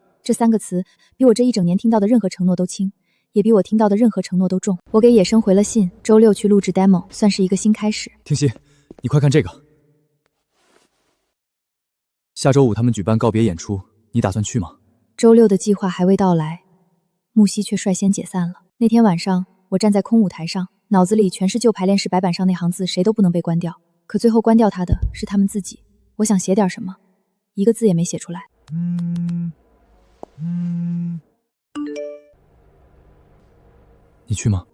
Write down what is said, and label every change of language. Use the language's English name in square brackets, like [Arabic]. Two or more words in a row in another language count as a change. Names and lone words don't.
[Chinese] 這3個詞比我這一整年聽到的任何承諾都輕，也比我聽到的任何承諾都重。我給野生回了信，週6去錄製 demo， 算是一個新開始。聽熙，你快看這個。下週5他們舉辦告別演出，你打算去嗎？週6的計劃還未到來，木西卻率先解散了。那天晚上，我站在空舞台上，腦子裡全是舊排練室白板上那行字，誰都不能被關掉。可最後關掉他的是他們自己。我想寫點什麼，一個字也沒寫出來。你去嗎？